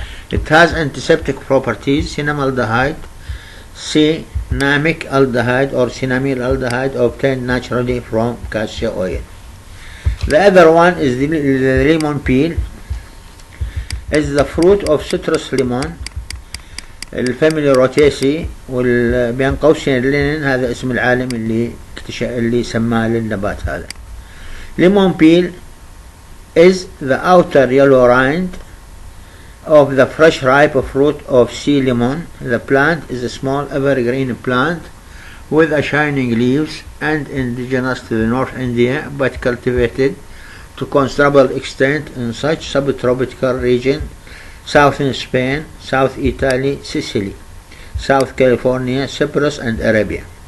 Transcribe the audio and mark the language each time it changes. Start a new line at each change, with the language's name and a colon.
English: It has antiseptic properties. Cinnamaldehyde, cinnamic aldehyde or cinnamyl aldehyde obtained naturally from cassia oil. The other one is the lemon peel. Is the fruit of citrus lemon.
Arabic: الفاميلي روتيسي وبين قوسين اللينين، هذا اسم العالم اللي سماه للنبات هذا.
English: Lemon peel is the outer yellow rind of the fresh ripe fruit of sea lemon. The plant is a small evergreen plant with a shining leaves and indigenous to the North India, but cultivated to considerable extent in such subtropical region: Southern Spain, South Italy, Sicily, South California, Cyprus and Arabia.